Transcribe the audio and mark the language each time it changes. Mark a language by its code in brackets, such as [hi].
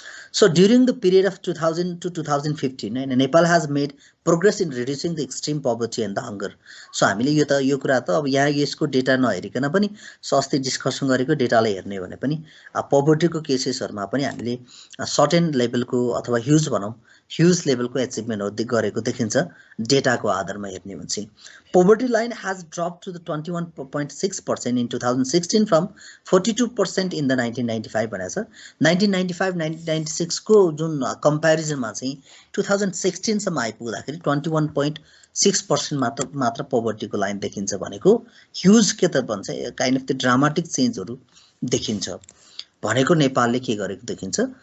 [en] So during the period of 2000 to 2015, Nepal has made progress in reducing the extreme poverty and the hunger. [ne] So हामीले यो कुरा त अब यहाँ यसको डेटा नहेरिकन पनि अस्ति डिस्कसन गरेको डेटालाई हेर्ने भने पनि पोभर्टीको केसेसहरुमा पनि हामीले सर्टेन लेभलको अथवा ह्युज लेभलको एचिभमेन्टहरु गरेको देखिन्छ डेटाको आधारमा हेर्ने हो भने। [en] Poverty line has dropped to the 21.6% in 2016 from 42% in the 1995 [ne] भनेछ। 1995-1996 को जुन कम्प्यारिजनमा चाहिँ 2016 सम्म आइपुग्दाखेरि 21.6% मात्र पोभर्टीको लाइन देखिन्छ भनेको ह्युज के त भन्छ काइन्ड अफ द ड्रामाटिक चेन्जहरु देखिन्छ भनेको नेपालले के गरेको देखिन्छ।